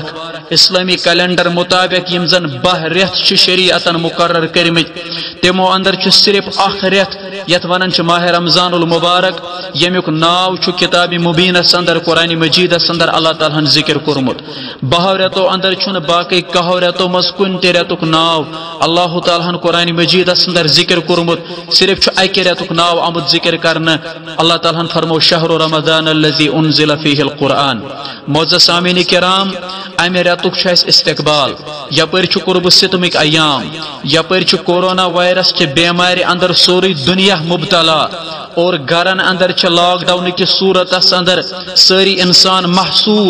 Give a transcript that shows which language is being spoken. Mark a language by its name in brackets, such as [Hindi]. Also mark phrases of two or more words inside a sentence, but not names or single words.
[Kashmiri] اسلٲمی کیلنڈر مطابق یِم زن 10 رٮ۪تھ چھِ شریعتن مقرر کٔرمٕتۍ، تِمو اندر چھُ صرف اکھ رٮ۪تھ یتھ ونان چھِ ماہ رمضان المبارک، ییٚمیُک ناو چھُ کتاب مبیٖنس اندر قرآن مجیدس اندر اللہ تعالیٰ ہن ذکر کوٚرمُت. 10 رٮ۪تو اندر چھُنہٕ باقٕے 10 رٮ۪تو منٛز کُنہِ تہِ رٮ۪تُک ناو اللہ تعالیٰ ہن قرآن مجیدس اندر ذکر کوٚرمُت. صرف چھُ اکہِ رٮ۪تُک ناو آمُت ذکر کرنہٕ. اللہ تعالیٰ ہن فرمو: [Arabic] شہر رمضان الذی انزل فیہ القرآن. [Kashmiri] معزز سامعین کرام، امہِ رٮ۪تُک چھُ اسہِ استقبال. یپٲرۍ چھُ قرب ستمٕکۍ ایام، یپٲرۍ چھُ [English] corona virus [Kashmiri] چہِ بیمارِ اندر سورُے دُنیا مبتلا، اور گرن اندر چھِ [English] lock down [Kashmiri] کِس صوٗرتس اندر سٲری انسان محصوٗر.